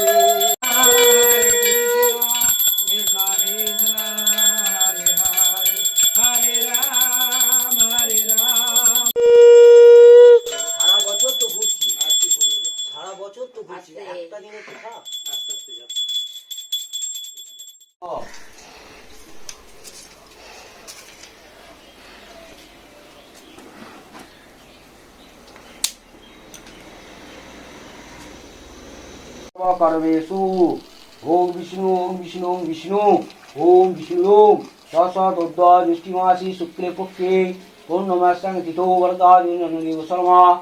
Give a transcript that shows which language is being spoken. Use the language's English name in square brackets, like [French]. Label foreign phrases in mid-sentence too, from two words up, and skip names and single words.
[Bangla] সারা বছর তো ঘুরছি, সারা বছর তো ঘুরছি, একটা দিনে তো থাক। ও, [Sanskrit] कर्मेषु ओम विष्णु ओम विष्णु ओम विष्णु ओम विष्णु दृष्टिमासी शुक्ले पक्षे पूर्णमास्यां तिथो वरदादिव शर्मा